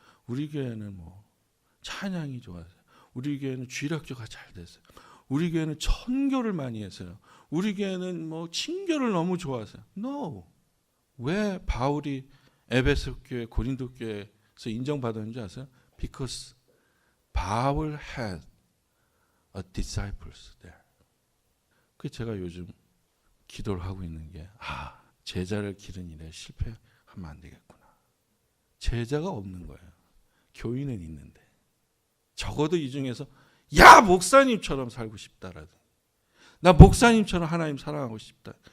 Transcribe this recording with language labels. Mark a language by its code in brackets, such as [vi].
[ko] 우리 교회는 뭐 찬양이 좋아서요. 우리 교회는 주일학교가 잘 됐어요. 우리 교회는 천교를 많이 했어요. 우리 교회는 뭐 친교를 너무 좋아하세요. [en] No. [ko] 왜 바울이 에베소 교회, 고린도 교회에서 인정받았는지 아세요? [en] Because Paul had a disciples there. [ko] 그 제가 요즘 기도를 하고 있는 게 제자를 기른 일에 실패하면 안 되겠구나. 제자가 없는 거예요. 교인은 있는데. 적어도 이 중에서 야 목사님처럼 살고 싶다라든 나 목사님처럼 하나님 사랑하고 싶다.